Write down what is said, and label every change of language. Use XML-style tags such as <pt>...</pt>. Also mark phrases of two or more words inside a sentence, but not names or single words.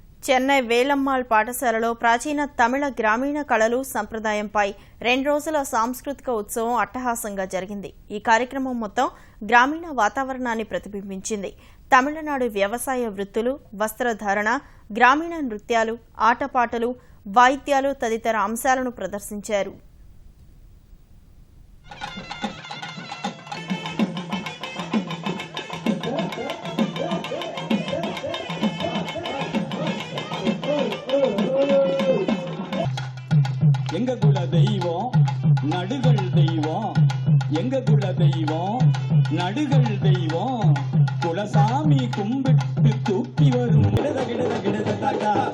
<te>చెన్నై వేలమ్మాళ్ పాఠశాలలో ప్రాచీన తమిళ గ్రామీణ కళలు సంప్రదాయంపై 2 రోజుల సాంస్కృతిక ఉత్సవం అట్టహాసంగా జరిగింది. ఈ కార్యక్రమం మొత్తం గ్రామీణ వాతావరణాన్ని ప్రతిబింబించింది. తమిళనాడు వ్యవసాయ వృత్తులు, వస్త్రధారణ, గ్రామీణ నృత్యాలు, ఆటపాటలు, వాయిద్యాలు తదితర అంశాలను ప్రదర్శించారు.</te> <ta>எங்க குல தெய்வம் நடுகள் தெய்வம், எங்க குல தெய்வம் நடுகள் தெய்வம், குலசாமி கும்பிட்டு தூக்கி வரும் கிடத கிடத கிடத தாக்கா</ta>